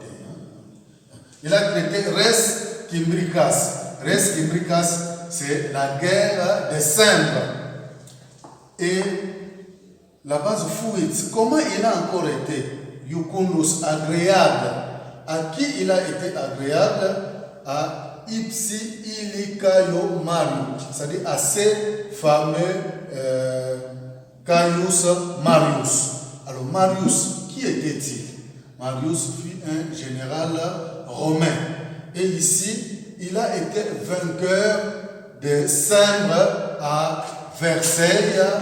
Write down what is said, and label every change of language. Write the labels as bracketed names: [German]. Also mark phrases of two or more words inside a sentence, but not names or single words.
[French] Hein? Il a traité [Latin] res Cimbricas. Res Cimbricas, [French] c'est la guerre des Cimbres. Et la base fuit. Comment il a encore été? Iucundos, agréable. À qui il a été agréable? À [Latin] ipsi illi Caio Mario, [French] c'est-à-dire à ces fameux Caius Marius. Alors Marius, qui était-il? Marius fut un général romain. Et ici, il a été vainqueur de Cimbres à Versailles.